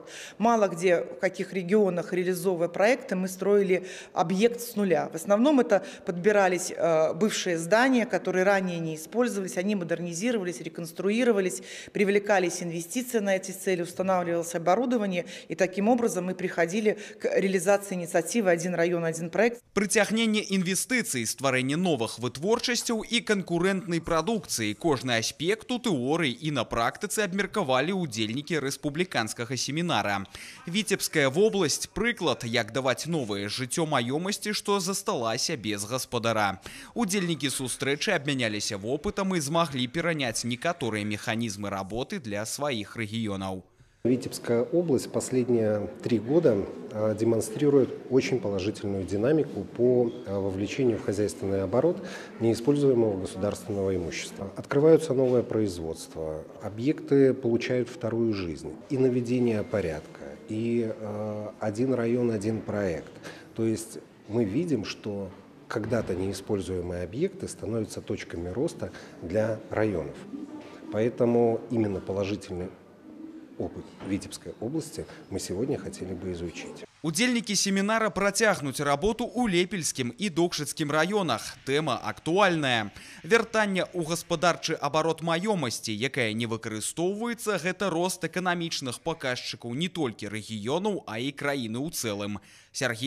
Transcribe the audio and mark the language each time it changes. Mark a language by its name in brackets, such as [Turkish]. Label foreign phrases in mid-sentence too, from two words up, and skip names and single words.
[Russian] Мало где, в каких регионах, реализовывая проекты, мы строили объект с нуля. В основном это подбирались бывшие здания, которые ранее не использовались, они модернизировались, реконструировались, привлекались инвестиции на эти цели, устанавливалось оборудование, и таким образом мы приходили к реализации инициативы «Один район, один проект». [Belarusian] Прыцягненне інвестыцый, стварэнне новых вытворчасцяў і канкурэнтнай прадукцыі. Кожны аспект у тэорыі і на практыцы абмеркавалі удзельнікі рэспубліканскага семінара. Віцебская вобласць – прыклад, як даваць новае жыццё маёмасці, што засталася без гаспадара. Удзельнікі сустрэчы абмяняліся вопытам і змаглі пераняць некаторыя механізмы работы для сваіх рэгіёнаў. [Russian] Витебская область последние 3 года демонстрирует очень положительную динамику по вовлечению в хозяйственный оборот неиспользуемого государственного имущества. Открываются новые производства, объекты получают вторую жизнь, и наведение порядка, и один район, один проект. То есть мы видим, что когда-то неиспользуемые объекты становятся точками роста для районов. Поэтому именно положительный опыт Витебской области мы сегодня хотели бы изучить. [Belarusian] Удзельнікі семінара працягнуць работу ў Лепельскім і Докшыцкім раёнах. Тэма актуальная. Вяртанне ў гаспадарчы абарот маёмасці, якая не выкарыстоўваецца, гэта рост эканамічных паказчыкаў не толькі рэгіёнаў, а і краіны ў цэлым.